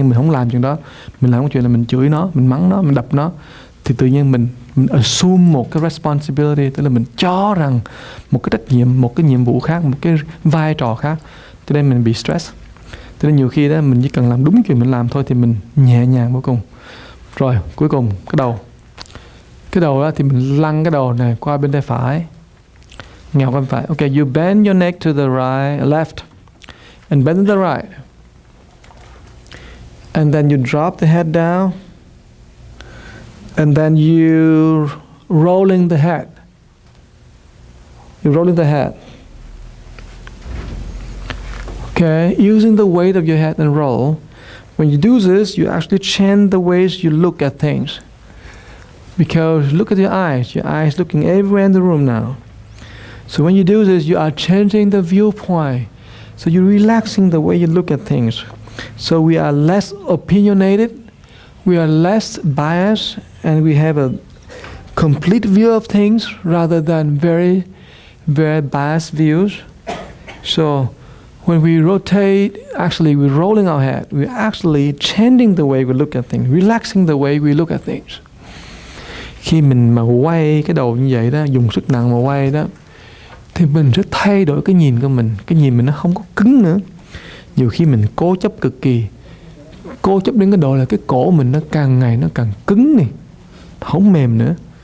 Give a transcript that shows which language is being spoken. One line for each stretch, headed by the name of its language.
Vietnamese: Nhưng mình không làm chuyện đó, mình làm cái chuyện là mình chửi nó, mình mắng nó, mình đập nó, thì tự nhiên mình assume một cái responsibility, tức là mình cho rằng một cái trách nhiệm, một cái nhiệm vụ khác, một cái vai trò khác, cho nên mình bị stress. Cho nên nhiều khi đó mình chỉ cần làm đúng chuyện mình làm thôi thì mình nhẹ nhàng vô cùng. Rồi cuối cùng cái đầu đó thì mình lăn cái đầu này qua bên tay phải, ngào qua bên phải.
English: Okay, you bend your neck to the right, left, and bend to the right, and then you drop the head down. And then you rolling the head. You're rolling the head. Okay, using the weight of your head and roll. When you do this, you actually change the ways you look at things. Because look at your eyes looking everywhere in the room now. So when you do this, you are changing the viewpoint. So you're relaxing the way you look at things. So we are less opinionated, we are less biased, and we have a complete view of things rather than very, very biased views. So when we rotate, actually we're rolling our head. We're actually changing the way we look at things, relaxing the way we look at things.
Vietnamese: Khi mình mà quay cái đầu như vậy đó, dùng sức nặng mà quay đó, thì mình sẽ thay đổi cái nhìn của mình. Cái nhìn mình nó không có cứng nữa. Nhiều khi mình cố chấp cực kỳ, cố chấp đến cái độ là cái cổ mình nó càng ngày nó càng cứng này, không mềm nữa.